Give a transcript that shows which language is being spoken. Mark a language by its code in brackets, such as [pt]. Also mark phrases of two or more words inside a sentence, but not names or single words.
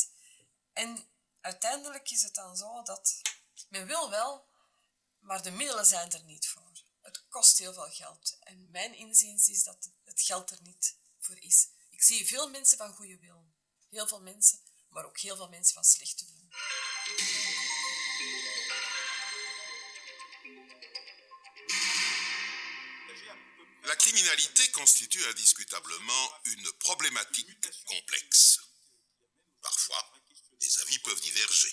[nl] En uiteindelijk is het dan zo dat men wil wel, maar de middelen zijn er niet voor. Het kost heel veel geld. En mijn inziens is dat het geld er niet voor is. Ik zie veel mensen van goede wil. Heel veel mensen, maar ook heel veel mensen van slechte wil. [fr] La criminalité constitue indiscutablement une problématique complexe. Parfois, les avis peuvent diverger.